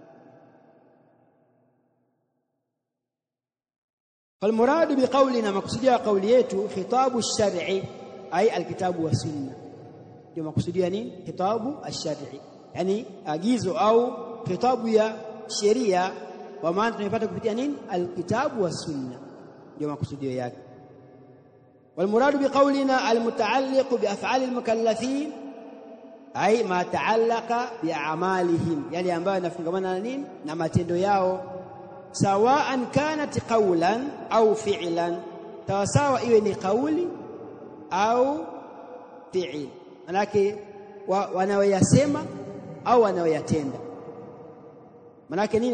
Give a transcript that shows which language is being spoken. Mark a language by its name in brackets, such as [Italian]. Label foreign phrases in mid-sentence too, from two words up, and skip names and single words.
[Arabic] فالمراد بقولنا, [Swahili] makusudia kauli yetu [Arabic] خطاب الشرع أي الكتاب والسنة. [Swahili] Ndio makusudia nini? [Arabic] خطاب الشرع, [Swahili] yani agizo au khitabu ya sheria, kwa maana tunaipata kupitia nini? [Arabic] الكتاب والسنة, [Swahili] ndio makusudio yake. [Arabic] والمراد بقولنا المتعلق بأفعال المكلفين أي ما تعلق بأعمالهم، يعني [Swahili] ambayo yanafungamana na nini? Na matendo yao. [Arabic] سواء كانت قولا أو فعلا, [Swahili] sawa iwe ni kauli au fi'il, manake wanaoyasema au wanaoyatenda. Manake nini?